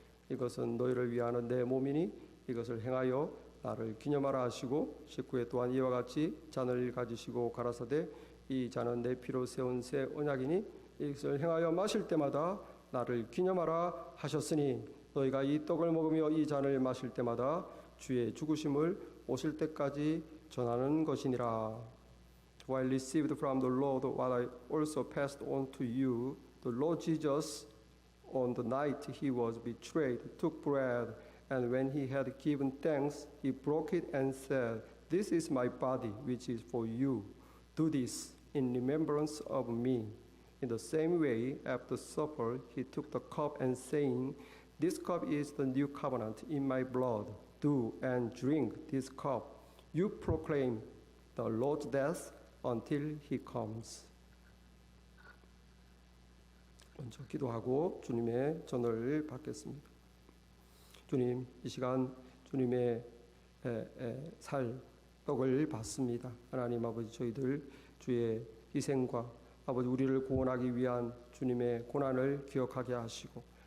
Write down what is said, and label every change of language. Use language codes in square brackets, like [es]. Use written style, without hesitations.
[ko] 이것은 너희를 위하는 내 몸이니 이것을 행하여 나를 기념하라 하시고 19회 또한 이와 같이 잔을 가지시고 가라사대 이 잔은 내 피로 세운 새 언약이니 이것을 행하여 마실 때마다 나를 기념하라 하셨으니 너희가 이 떡을 먹으며 이 잔을 마실 때마다 주의 죽으심을 오실 때까지 전하는 것이니라. [en] While received from the Lord what I also passed on to you, the Lord Jesus, on the night he was betrayed, took bread, and when he had given thanks, he broke it and said, "This is my body, which is for you. Do this in remembrance of me." In the same way, after supper, he took the cup and saying, "This cup is the new covenant in my blood. Do and drink this cup. You proclaim the Lord's death until he comes." [ko] 먼저 기도하고 주님의 전을 받겠습니다. 주님, 이 시간 주님의 살 떡을 받습니다. 하나님 아버지, 저희들 주의 희생과 아버지 우리를 구원하기 위한 주님의 고난을 기억하게 하시고